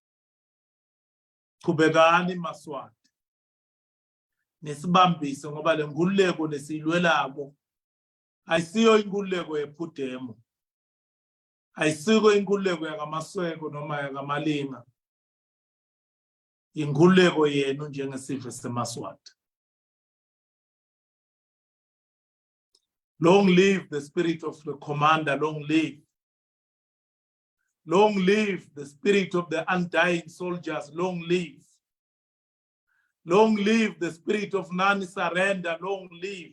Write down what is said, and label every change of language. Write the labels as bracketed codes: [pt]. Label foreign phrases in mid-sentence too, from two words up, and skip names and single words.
[ss] Qhubekani Maswati nesibambise ngoba le ngululeko lesiyilwelako ayisiyo inkululeko yePUDEMO, ayisiko inkululeko yakaMasweko noma yakamalinga, inkululeko yenu njengesizwe seMaswati. [en] Long live the spirit of the commander, long live. Long live the spirit of the undying soldiers, long live. Long live the spirit of non-surrender, long live.